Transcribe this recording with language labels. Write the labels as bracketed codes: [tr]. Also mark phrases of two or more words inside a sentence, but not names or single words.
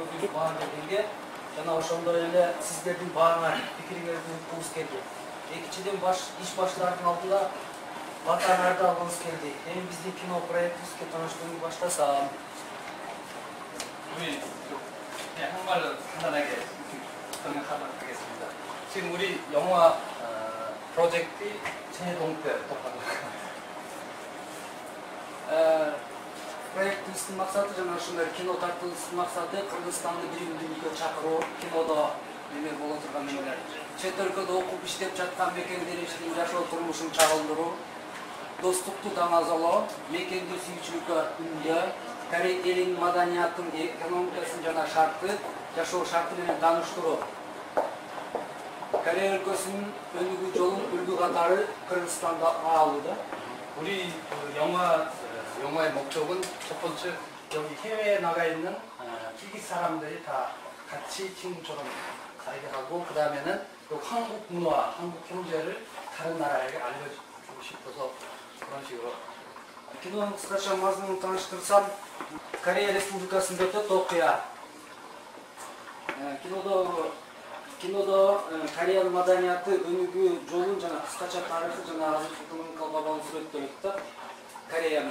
[ky] баан бергенге жана ошондой эле сиздердин бааңар пикириңерди уткубуз келди. Экинчиден иш баштаардын алдында батаңарды алгыбыз келди. Эми биздин кино проектибизге тааныштырууну баштасам. [ko] 우리 그냥 한말로 간단하게 설명하도록 하겠습니다. 지금 우리 영화 프로젝트 재동태 독하도록 [ky] проектибиздин максаты жана ушундай кино тартуубуздун максаты Кыргызстанды бир күндүккө чакыруу, кинодо неме боло турган эмелер. Чет өлкөдө окуп иштеп жаткан мекендериштин жашоо турмушун чагылдыруу, достукту даңазалоо, мекенди сүйүүчүлүккө үндөө, Корей элинин маданиятын, экономикасын жана шарты, жашоо шарты менен тааныштыруу. Корей өлкөсүнүн өнүгүү жолун үлгү катары Кыргызстанда алууда. [ko] 우리 영화의 목적은 첫 번째 여기 해외에 나가 있는 키르기스 사람들이 다 같이 친구처럼 살게 하고 그 다음에는 한국 문화, 한국 경제를 다른 나라에게 알려주고 싶어서 그런 식으로 [ky] кинонун кыскача мазмунун тааныштырсам, Корея Республикасында өтөт окуя. Кинодо Кореянын маданияты, өнүгүү жолун жана кыскача тарыхы жана азыркы экономикалык абалын сүрөттөлөт да Кореянын.